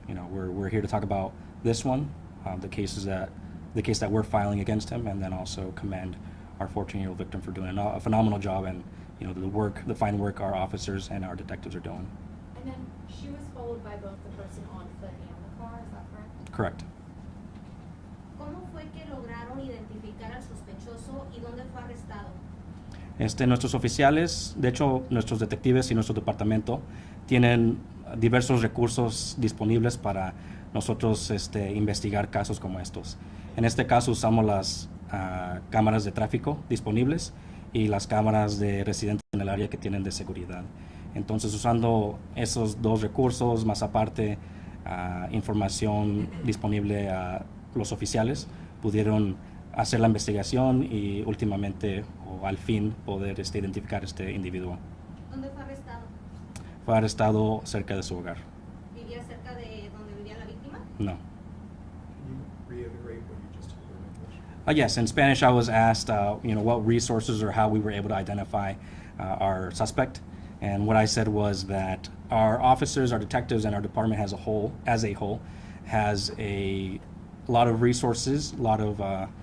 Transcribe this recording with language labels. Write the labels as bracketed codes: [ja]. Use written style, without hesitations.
[en] We're here to talk about this one, the case that we're filing against him, and then also commend our 14-year-old victim for doing a phenomenal job, and the fine work our officers and our detectives are doing. And then she was followed by both the person on foot and the car, is that correct? Correct. [es] ¿Cómo fue que lograron identificar al sospechoso y dónde fue arrestado? Nuestros oficiales, de hecho, nuestros detectives y nuestro departamento tienen diversos recursos disponibles para nosotros investigar casos como estos. En este caso usamos las cámaras de tráfico disponibles y las cámaras de residentes en el área que tienen de seguridad. Entonces, usando esos dos recursos, más aparte información disponible a los oficiales, pudieron hacer la investigación y últimamente o al fin poder identificar este individuo. ¿Dónde fue arrestado? Fue arrestado cerca de su hogar. ¿Vivía cerca de donde vivía la víctima? No. [en] Can you reiterate what you just told her in English? Yes, in Spanish I was asked, what resources or how we were able to identify our suspect, and what I said was that our officers, our detectives, and our department as a whole, has a lot of resources, a lot of